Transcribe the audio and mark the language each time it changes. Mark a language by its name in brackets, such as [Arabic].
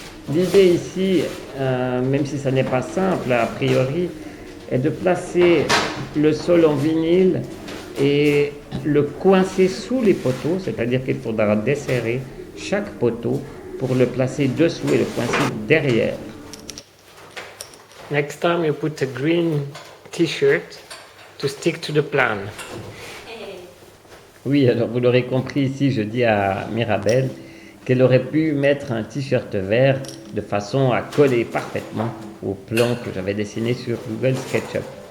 [French] L'idée ici, même si ça n'est pas simple a priori, est de placer le sol en vinyle et le coincer sous les poteaux, c'est-à-dire qu'il faudra desserrer chaque poteau pour le placer dessous et le coincer derrière. [English] Next time you put a green t-shirt to stick to the plan. [French] Oui, alors vous l'aurez compris ici, je dis à Mirabelle qu'elle aurait pu mettre un t-shirt vert de façon à coller parfaitement au plan que j'avais dessiné sur Google SketchUp.